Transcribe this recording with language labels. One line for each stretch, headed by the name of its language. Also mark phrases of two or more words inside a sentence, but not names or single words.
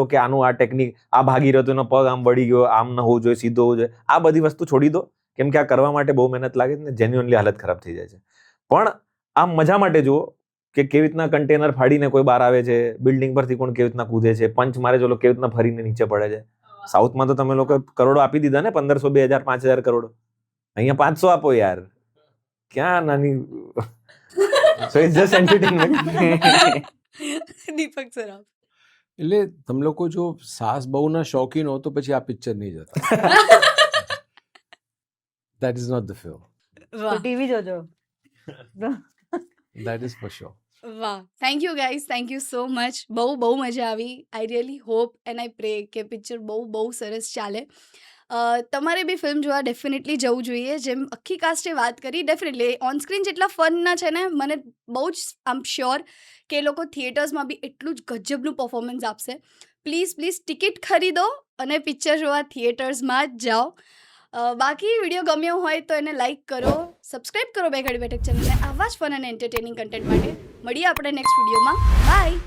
Gujarati: કે આનું આ ટેકનિક આ ભાગી રહ્યો તો એનો પગ આમ વળી ગયો આમ ન હોવું જોઈએ સીધો હોવું જોઈએ આ બધી વસ્તુ છોડી દો કેમ કે આ કરવા માટે બહુ મહેનત લાગે છે ને જેન્યુઅનલી હાલત ખરાબ થઈ જાય છે પણ આમ મજા માટે જુઓ કે કેવી રીતના કન્ટેનર ફાડીને કોઈ બહાર આવે છે બિલ્ડિંગ પરથી કોણ કેવી રીતના કૂદે છે પંચ મારે જો કેવી રીતના ફરીને નીચે પડે છે સાઉથમાં તો તમે લોકો કરોડો આપી દીધા ને 1500 2000 5000 કરોડ અહીંયા 500 આપો યાર ક્યાં નાની
English: so it's just entertainment
Gujarati: દીપક સર આપ એટલે તમે લોકો જો સાસ બહુના શોખીન હો તો પછી આ પિક્ચર નહીં જતા
English: That is not the film.
Gujarati: વાહ ટીવી જોજો
English: That is for sure. વાહ thank you guys thank you so much
Gujarati: બહુ મજા આવી
English: I really hope and I pray
Gujarati: કે પિક્ચર બહુ સરસ ચાલે તમારે બી ફિલ્મ જોવા ડેફિનેટલી જવું જોઈએ જેમ આખી કાસ્ટે વાત કરી ડેફિનેટલી
English: on screen
Gujarati: જેટલા ફનના છે ને મને બહુ જ આમ શ્યોર કે એ લોકો થિયેટર્સમાં બી એટલું જ ગજબનું પરફોર્મન્સ આપશે પ્લીઝ ટિકિટ ખરીદો અને પિક્ચર જોવા થિયેટર્સમાં જ જાઓ બાકી વિડીયો ગમ્યો હોય તો એને લાઇક કરો સબસ્ક્રાઈબ કરો બે ઘડી બેઠક ચેનલને આવા જ ફન અને
English: entertaining content
Gujarati: માટે મળીએ આપણે નેક્સ્ટ વિડીયોમાં બાય